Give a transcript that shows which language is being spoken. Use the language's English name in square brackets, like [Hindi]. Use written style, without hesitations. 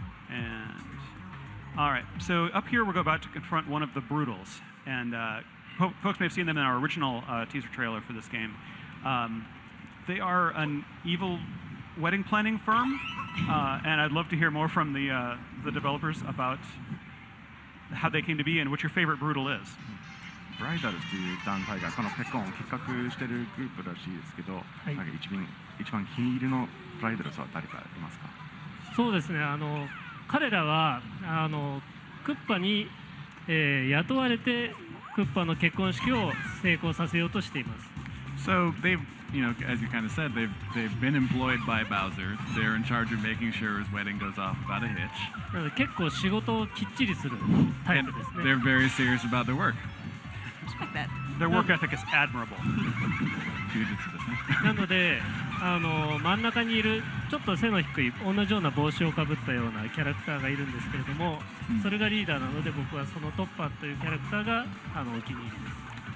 [English] And all right, so up here we're about to confront one of the Brutals, and folks may have seen them in our original teaser trailer for this game. They are an evil wedding planning firm, and I'd love to hear more from the developers about how they came to be and what your favorite Brutal is. [Japanese] ブライダルズという団体がこの結婚を企画しているグループらしいですけど、なんか一番気に入りのブライダルズは誰かいますか？そうですね、彼らはクッパに、雇われてクッパの結婚式を成功させようとしています。 [English] So they've, as you kind of said, they've been employed by Bowser. They're in charge of making sure his wedding goes off without a hitch. [Japanese] なので結構仕事をきっちりするタイプですね。 [English] They're very serious about their work. Respect that. Their work ethic is admirable. [Japanese] 休日ですね。なので真ん中にいるちょっと背の低い同じような帽子をかぶったようなキャラクターがいるんですけれども、それがリーダーなので僕はそのトッパーというキャラクターがお気に入りです。